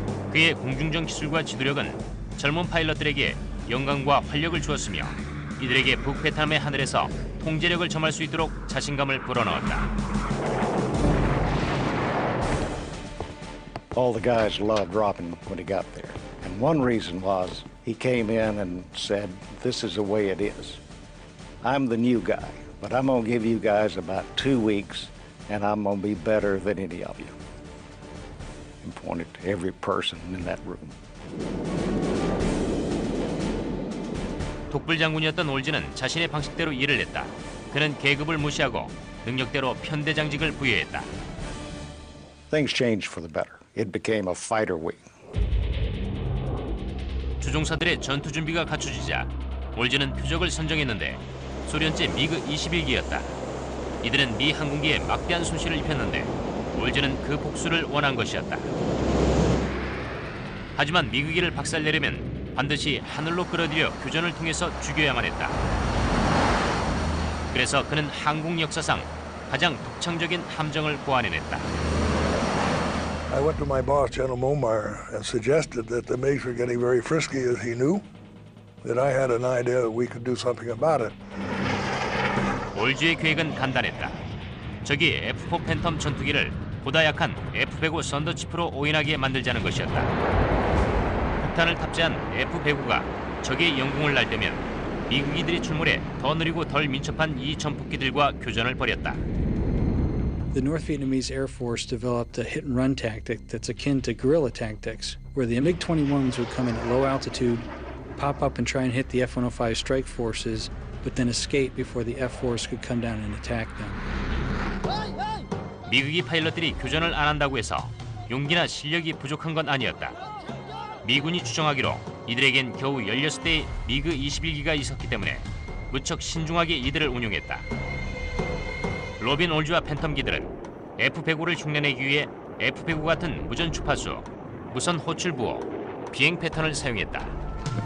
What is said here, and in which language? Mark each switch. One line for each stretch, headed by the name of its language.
Korean: 그의 공중전 기술과 지도력은 젊은 파일럿들에게 영광과 활력을 주었으며 이들에게 북베트남의 하늘에서 통제력을 점할 수 있도록 자신감을 불어넣었다.
English: All the guys loved Robin when he got there. And one reason was he came in and said, this is the way it is. I'm the new guy, but I'm going to give you guys about 2 weeks and I'm going to be better than any of you. And pointed to every person in that room.
Korean: 독불 장군이었던 올즈는 자신의 방식대로 일을 했다. 그는 계급을 무시하고 능력대로 편대장직을 부여했다.
English: Things changed for the better. It became a fighter wing.
Korean: 조종사들의 전투 준비가 갖춰지자 올즈는 표적을 선정했는데 소련제 미그 21기였다. 이들은 미 항공기에 막대한 손실을 입혔는데 올즈는 그 복수를 원한 것이었다. 하지만 미그기를 박살내려면 반드시 하늘로 끌어들여 교전을 통해서 죽여야만 했다. 그래서 그는 항공 역사상 가장 독창적인 함정을 고안해냈다.
English: I went to my boss, General Momar, and suggested that the MiGs were getting very frisky as he knew, that I had an idea that we could do something about it.
Korean: 올즈의 계획은 간단했다. 적이 F-4 팬텀 전투기를 보다 약한 F-105 썬더치프로 오인하게 만들자는 것이었다. 폭탄을 탑재한 F-109가 적의 영공을 날 때면 미국이들이 출몰해 더 느리고 덜 민첩한 이 전폭기들과 교전을 벌였다.
English: The North Vietnamese Air Force developed a hit-and-run tactic that's akin to guerrilla tactics, where the MiG-21s would come in at low altitude, pop up and try and hit the F-105 strike forces, but then escape before the F-Force could come down and attack them.
Korean: 미국이 파일럿들이 교전을 안 한다고 해서 용기나 실력이 부족한 건 아니었다. 미군이 추정하기로 이들에겐 겨우 16대의 미그 21기가 있었기 때문에 무척 신중하게 이들을 운용했다. 로빈 올즈와 팬텀기들은 F-105를 흉내내기 위해 F-105 같은 무전 주파수, 무선 호출 부호, 비행 패턴을 사용했다.